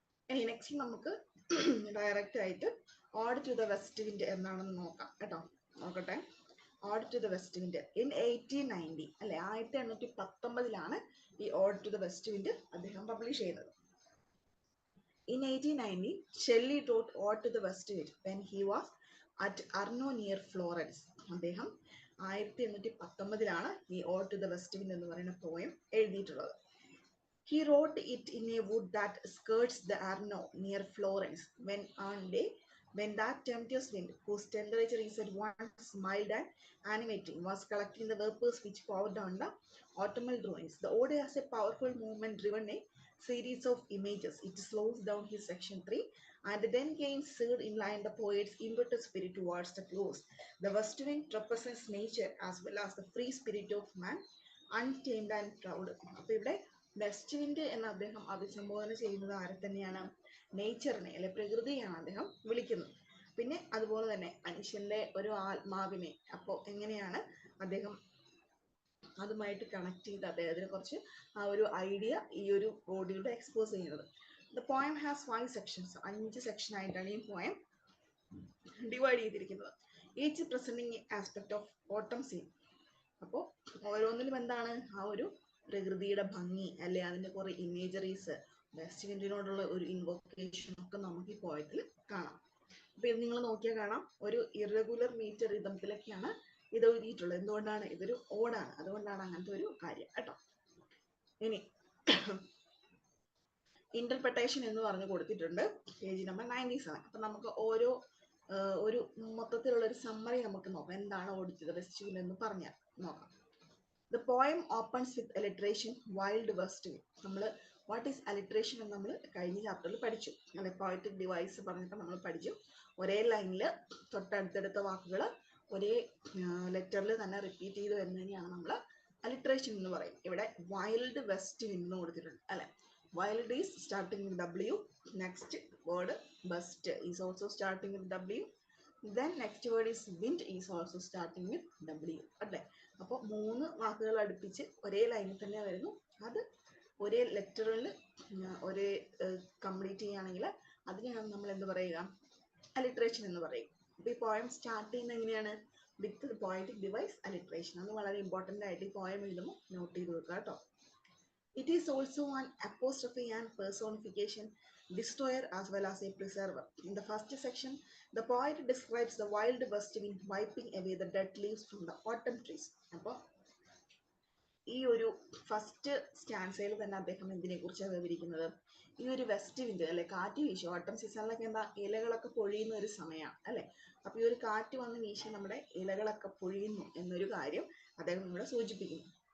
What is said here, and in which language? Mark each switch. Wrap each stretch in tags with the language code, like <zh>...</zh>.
<ml>ഇനി നെക്സ്റ്റ് നമുക്ക് ഡയറക്റ്റ് ആയിട്ട് odd to the west wind എന്താണെന്ന് നോക്കാം കേട്ടോ. നോക്കട്ടെ. Odd to the west wind in 1890 അല്ലെ, 1819 ഈ odd to the west wind അദ്ദേഹം പബ്ലിഷ് ചെയ്യുന്നത്.</ml> <en>In 1890, Shelley wrote Ode to the West Wind when he was at Arno near Florence.</en> <ml>അദ്ദേഹം 1819 ഈ Ode to the West Wind എന്ന് പറയുന്ന poem എഴുതിയിട്ടുള്ളത്.</ml> <en>He wrote it in a wood that skirts the Arno near Florence when that tempestuous wind, whose temperature is at once mild and animating, was collecting the vapors which poured down the autumnal ruins. The ode has a powerful movement driven a series of images. It slows down his section 3 and then gains third in line the poet's inverted spirit towards the close. The west wind represents nature as well as the free spirit of man, untamed and proud.</en> <ml>അപ്പോൾ ഇവിടെ west wind എന്ന് അദ്ദേഹം അഭിസംബോധന ചെയ്യുന്നത് ആരെ തന്നെയാണ്? നേച്ചറിനെ അല്ലെ, പ്രകൃതിയാണ് അദ്ദേഹം വിളിക്കുന്നത്. പിന്നെ അതുപോലെ തന്നെ മനുഷ്യന്റെ ഒരു ആത്മാവിനെ അപ്പോൾ എങ്ങനെയാണ് അദ്ദേഹം അതുമായിട്ട് കണക്ട് ചെയ്ത് അദ്ദേഹത്തിന് കുറച്ച് ആ ഒരു ഐഡിയ ഈ ഒരു ബോഡിയുടെ എക്സ്പോസ് ചെയ്യുന്നത്.</ml> <en>The poem has 5 sections.</en> <ml>5 section ആയിട്ടാണ് ഈ പോയം ഡിവൈഡ് ചെയ്തിരിക്കുന്നത്.</ml> <en>Each presenting aspect of autumn scene.</en> <ml>അപ്പോൾ ഓരോന്നിലും എന്താണ് ആ ഒരു പ്രകൃതിയുടെ ഭംഗി അല്ലെ, അതിന്റെ കുറെ ഇമേജറീസ്, വെസ്റ്റ് വിൻഡിനോടുള്ള ഒരു ഇൻവോക്കേഷൻ ഒക്കെ നമുക്ക് ഈ പോയത്തിൽ കാണാം. അപ്പൊ ഇത് നിങ്ങൾ നോക്കിയാൽ കാണാം, ഒരു ഇറഗുലർ മീറ്റർ റിതത്തിലൊക്കെയാണ് ഇത് എഴുതിയിട്ടുള്ളത്. എന്തുകൊണ്ടാണ്? ഇതൊരു ഓടാണ്, അതുകൊണ്ടാണ് അങ്ങനത്തെ ഒരു കാര്യം കേട്ടോ. ഇനി ഇന്റർപ്രിട്ടേഷൻ എന്ന് പറഞ്ഞു കൊടുത്തിട്ടുണ്ട് പേജ് നമ്പർ 97. അപ്പൊ നമുക്ക് ഓരോ ഒരു മൊത്തത്തിലുള്ള ഒരു സമ്മറി നമുക്ക് നോക്കാം. എന്താണ് odd to the west wind എന്ന് പറഞ്ഞാൽ നോക്കാം.</ml> <en>The poem opens with alliteration, wild west wind.</en> <ml>നമ്മൾ</ml> <en>what is alliteration</en> <ml>എന്ന് നമ്മൾ കഴിഞ്ഞ ചാപ്റ്ററിൽ പഠിച്ചു അല്ലെ, പോയറ്റിക് ഡിവൈസ് പറഞ്ഞപ്പോൾ നമ്മൾ പഠിച്ചു. ഒരേ ലൈനിൽ തൊട്ടടുത്തടുത്ത വാക്കുകൾ ഒരേ ലെറ്ററിൽ തന്നെ റിപ്പീറ്റ് ചെയ്ത് വരുന്നതിനെയാണ് നമ്മൾ അലിട്രേഷൻ എന്ന് പറയും. ഇവിടെ വൈൽഡ് വെസ്റ്റ് വിൻഡ് എന്ന് കൊടുത്തിട്ടുണ്ട് അല്ലെ.</ml> <en>Wild is starting with W. Next word west is also starting with W. Then next word is wind is also starting with W അല്ലേ.</en> <ml>അപ്പോൾ 3 വാക്കുകൾ അടുപ്പിച്ച് ഒരേ ലൈനിൽ തന്നെ വരുന്നു. അത് ഒരേ ലെറ്ററിൽ ഒരേ കംപ്ലീറ്റ് ചെയ്യുകയാണെങ്കിൽ അതിനെയാണ് നമ്മൾ എന്ത് പറയുക? അലിട്രേഷൻ എന്ന് പറയും. അപ്പോൾ ഈ പോയം സ്റ്റാർട്ട് ചെയ്യുന്നത് എങ്ങനെയാണ്?</ml> <en>With poetic device alliteration.</en> <ml>അത് വളരെ ഇമ്പോർട്ടൻ്റ് ആയിട്ട് ഈ പോയം എഴുതുമ്പോൾ നോട്ട് ചെയ്ത് വെക്കുക കേട്ടോ.</ml> <en>It is also an apostrophe and personification, destroyer as well as a preserver. In the first section, the poet describes the wild west wind wiping away the dead leaves from the autumn trees.</en> <ml>അപ്പോൾ ഈ ഒരു first സ്റ്റാൻസയിൽ തന്നെ അദ്ദേഹം എന്തിനെ കുറിച്ചാണ് വിവരിക്കുന്നത്? ഈ ഒരു വെസ്റ്റ് വിൻഡ് അല്ലെ, കാറ്റ് വീശി. ഓട്ടം സീസണിലൊക്കെ എന്താ, ഇലകളൊക്കെ പൊഴിയുന്ന ഒരു സമയമാണ് അല്ലെ. അപ്പൊ ഈ ഒരു കാറ്റ് വന്ന് വീശി നമ്മുടെ ഇലകളൊക്കെ പൊഴിയുന്നു എന്നൊരു കാര്യം അദ്ദേഹം ഇവിടെ സൂചിപ്പിക്കുന്നു.</ml>